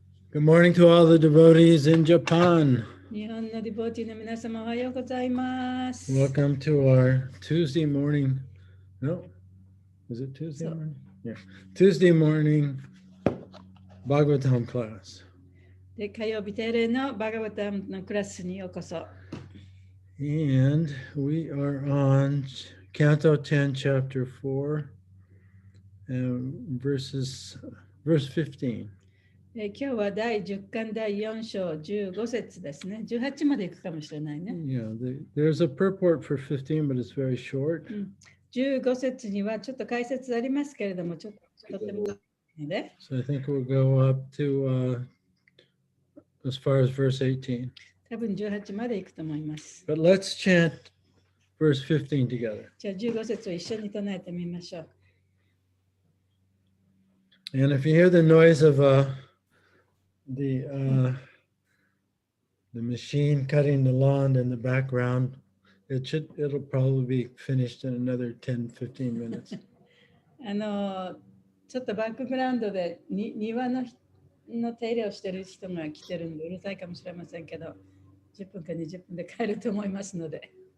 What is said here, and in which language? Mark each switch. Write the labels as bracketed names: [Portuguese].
[English] Good morning to all the devotees in Japan. [Japanese] 日本のディボーティーの皆様おはようございます。 [English] Welcome to our Tuesday morning. No, is it Tuesday morning? Yeah, Tuesday morning Bhagavatam class. [Japanese] で火曜日定例のバガバタムのクラスにようこそ。 [English] And we are on Canto 10, Chapter 4, verse 15. [Japanese] 今日は第10巻第4章15節ですね。 18までいくかもしれないね。 [English] Yeah, there's a purport for 15, but it's very short. [Japanese] 15節にはちょっと解説ありますけれども、とてもので、 [English] So I think we'll go up to as far as verse 18. [Japanese] 多分18まで行くと思います。 [English] But let's chant verse 15 together. [Japanese] じゃあ15節を一緒に唱えてみましょう。 [English] And if you hear the noise of the machine cutting the lawn in the background, it'll probably be finished in another 10-15 minutes. [Japanese] ちょっとバックグラウンドで庭の手入れをしている人が来てるんでうるさいかもしれませんけど、10分か20分で帰ると思いますので。